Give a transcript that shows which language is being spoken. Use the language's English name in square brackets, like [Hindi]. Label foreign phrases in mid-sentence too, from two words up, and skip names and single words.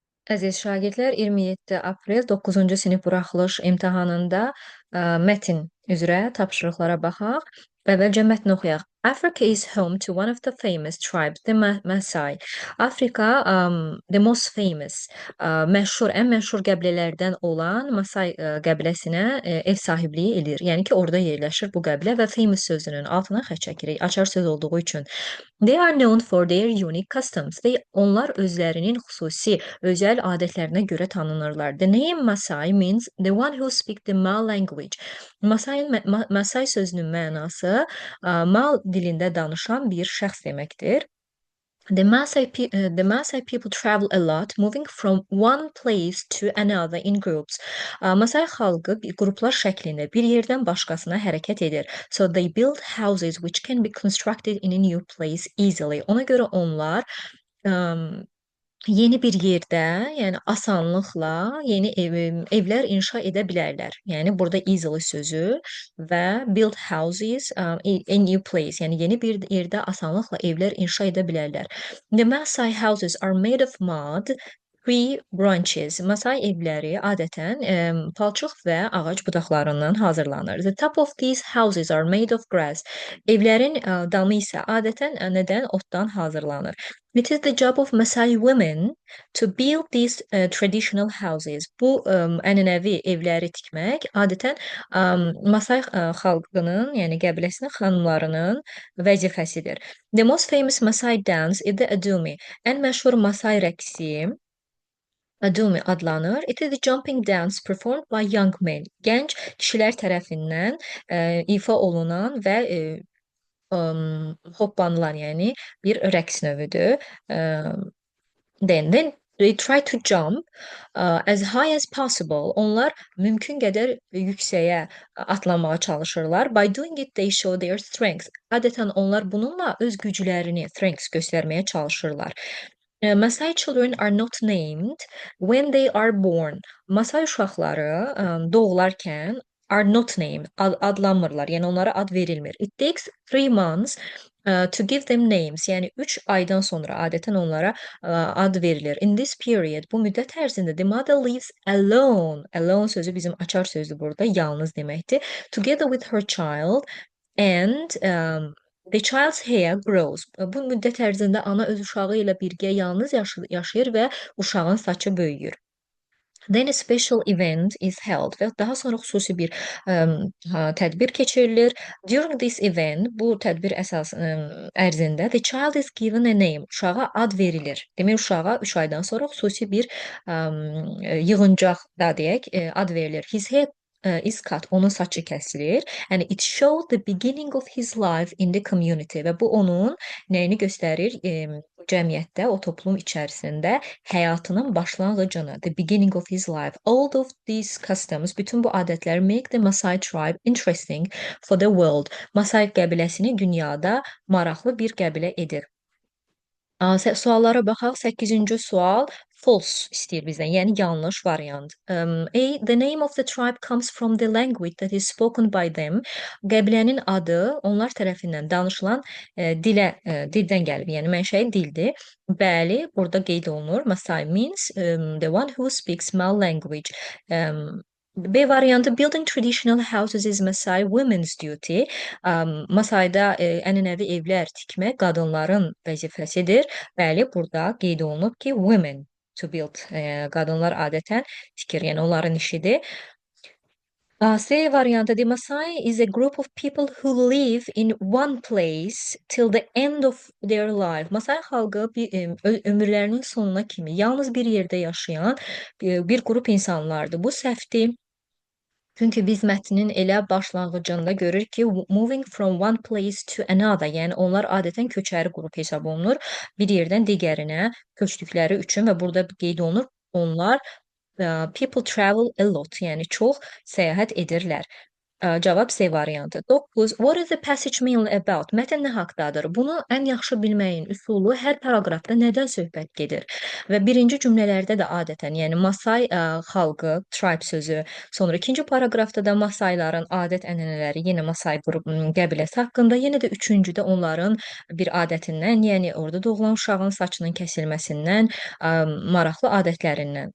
[Azerbaijani] Əziz şagirdlər, 27 aprel 9-cu sinif buraxılış imtahanında mətn üzrə tapşırıqlara baxaq. Əvvəlcə mətni oxuyaq. [English] Africa is home to one of the famous tribes, the Maasai. Afrika, the most famous, [Azerbaijani] ən məşhur qəbilələrdən olan Masai qəbiləsinə ev sahibliyi edir. Yəni ki, orada yerləşir bu qəbilə və famous sözünün altına xətt çəkirik. Açar söz olduğu üçün. [English] They are known for their unique customs. [Azerbaijani] Onlar özlərinin xüsusi, özəl adətlərinə görə tanınırlar. [English] The name Masai means the one who speaks the Mal language. [Azerbaijani] Masai sözünün mənası Mal dilində danışan bir şəxs deməkdir. [English] The Maasai people travel a lot, moving from one place to another in groups. [Azerbaijani] Masai xalqı qruplar şəklində bir yerdən başqasına hərəkət edir. [English] So they build houses which can be constructed in a new place easily. [Azerbaijani] Ona görə onlar um, yeni bir yerdə, yəni asanlıqla evlər inşa edə bilərlər. Yəni burada easily sözü və [English] build houses a new place, [Azerbaijani] yəni yeni bir yerdə asanlıqla evlər inşa edə bilərlər. [English] The Maasai houses are made of mud, tree branches. [Azerbaijani] Masai evləri adətən palçıq və ağac budaqlarından hazırlanır. [English] The top of these houses are made of grass. [Azerbaijani] Evlərin damı isə adətən nədən? Otdan hazırlanır. [English] It is the job of Maasai women to build these traditional houses. [Azerbaijani] Bu ənənəvi evləri tikmək adətən Masai xalqının, yəni qəbiləsinin xanımlarının vəzifəsidir. [English] The most famous Maasai dance is the Adumi. [Azerbaijani] Ən məşhur Masai rəqsi Adumi adlanır. [English] It is the jumping dance performed by young men. [Azerbaijani] Gənc kişilər tərəfindən ifa olunan və hoppanılan, yəni bir rəqs növüdür. [English] Then they try to jump as high as possible. [Azerbaijani] Onlar mümkün qədər yüksəyə atlamağa çalışırlar. [English] By doing it, they show their strength. [Azerbaijani] Adətən onlar bununla öz güclərini, strength göstərməyə çalışırlar. [English] Maasai children are not named when they are born. [Azerbaijani] Masai uşaqları doğularkən [English] are not named, [Azerbaijani] adlanmırlar. Yəni onlara ad verilmir. [English] It takes 3 months to give them names. [Azerbaijani] Yəni 3 aydan sonra adətən onlara ad verilir. [English] In this period, [Azerbaijani] bu müddət ərzində [English] the mother lives alone. [Azerbaijani] Alone sözü bizim açar sözdür burada, yalnız deməkdir. [English] Together with her child and the child's hair grows. [Azerbaijani] Bu müddət ərzində ana öz uşağı ilə birgə yalnız yaşayır və uşağın saçı böyüyür. [English] Then a special event is held [Azerbaijani] və daha sonra xüsusi bir tədbir keçirilir. [English] During this event, [Azerbaijani] bu tədbir ərzində [English] the child is given a name. [Azerbaijani] Uşağa ad verilir. Demək uşağa 3 aydan sonra xüsusi bir yığıncaqda deyək ad verilir. [English] His hair is cut, [Azerbaijani] onun saçı kəsilir. [English] And it showed the beginning of his life in the community. [Azerbaijani] Və bu onun nəyini göstərir? Cəmiyyətdə, o toplum içərisində həyatının başlanğıcını, [English] the beginning of his life. All of these customs, [Azerbaijani] bütün bu adətlər [English] make the Maasai tribe interesting for the world. [Azerbaijani] Maasai qəbiləsini dünyada maraqlı bir qəbilə edir. Suallara baxaq. 8-ci sual false istəyir bizdən, yəni yanlış variant. [English] A, the name of the tribe comes from the language that is spoken by them. [Azerbaijani] Qəbilənin adı onlar tərəfindən danışılan dildən gəlib, yəni mənşəyi dildir. Bəli, burada qeyd olunur. [English] Maasai means the one who speaks Mal language. [Azerbaijani] B variantı [English] building traditional houses is Maasai women's duty. [Azerbaijani] Maasaidə ənənəvi evlər tikmək qadınların vəzifəsidir. Bəli, burada qeyd olunub ki, [English] women to build. [Azerbaijani] Qadınlar adətən tikir, yəni onların işidir. C variantı [English] the Maasai is a group of people who live in one place till the end of their life. [Azerbaijani] Maasai xalqı ömürlərinin sonuna kimi yalnız bir yerdə yaşayan bir qrup insanlardır. Bu səhvdir. Çünki biz mətnin elə başlanğıcında görürük ki, [English] moving from one place to another, [Azerbaijani] yəni onlar adətən köçəri qrup hesab olunur. Bir yerdən digərinə köçdükləri üçün və burada qeyd olunur, onlar [English] people travel a lot, [Azerbaijani] yəni çox səyahət edirlər. Cavab C variantı. 9. [English] What is the passage mean about? [Azerbaijani] Mətn nə haqqdadır? Bunu ən yaxşı bilməyin üsulu hər paraqrafda nədən söhbət gedir? Və birinci cümlələrdə də adətən, yəni Masai xalqı, tribe sözü, sonra ikinci paraqrafda da Masaiların adət-ənənələri, yenə Masai qəbiləsi haqqında, yenə də üçüncüdə onların bir adətindən, yəni orada doğulan uşağın saçının kəsilməsindən, maraqlı adətlərindən.